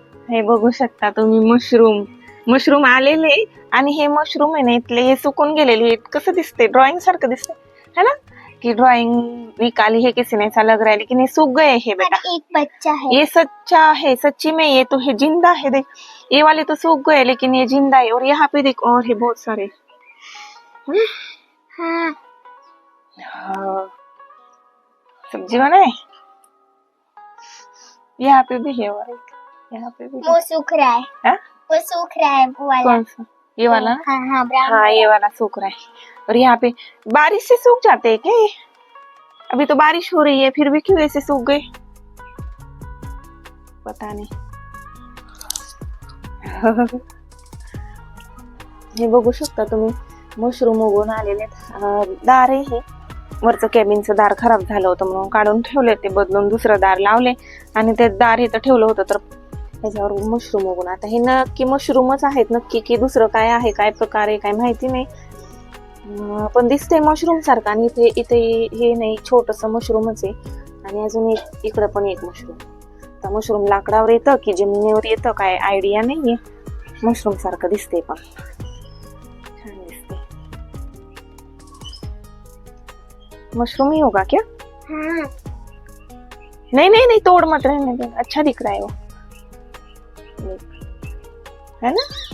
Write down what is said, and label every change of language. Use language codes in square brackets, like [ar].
[mr] हे बघू शकता तुम्ही मशरूम आलेले आणि हे मशरूम आहे ना इथले हे सुकून गेलेले. कसं दिसते? ड्रॉइंग सारखं दिसते [hi] है ना, कि ड्राइंग निकाली है किसी ने, ऐसा लग रहा है, लेकिन ये सूख गए हैं बेटा. एक बच्चा है. ये सच्चा है, सच्ची में ये तो है जिंदा है. देख ये वाले तो सूख गए लेकिन ये जिंदा है. और यहाँ पे देख और है बहुत सारे. हाँ. सब्जी बनाए. यहाँ पे भी है और एक यहाँ पे भी. वो सूख रहा है. हाँ? वो सूख रहा है वो वाला. कौन सा? ये वाला? हाँ हाँ ब्राउन. हाँ ये वाला सूख रहा है. और यहाँ पे बारिश से सूख जाते हैं क्या ये? अभी तो बारिश हो रही है फिर भी क्यों ऐसे सूख गए पता नहीं. [mr] हे बघू शकता तुम्ही मशरूम उगवून आलेले. दार आहे हे वरचं केबिनचं दार खराब झालं होतं म्हणून काढून ठेवले, ते बदलून दुसरं दार लावले आणि ते दार इथं ठेवलं होतं तर त्याच्यावर मशरूम उगवून. आता हे नक्की मशरूमच आहेत नक्की की दुसरं काय आहे, काय प्रकार आहे काय माहिती नाही, पण दिसतंय मशरूम सारखं. आणि इथे हे नाही छोटस मशरूमच आहे. आणि अजून एक इकडं पण एक मशरूम. तर मशरूम लाकडावर येतं की जमिनीवर येतं काय आयडिया नाहीये. मशरूम सारखं दिसते पण छान दिसते. [hi] मशरूम ही होगा क्या? हाँ. नहीं नहीं नहीं तोड़ मत, रहने दे, अच्छा दिख रहा है वो है ना.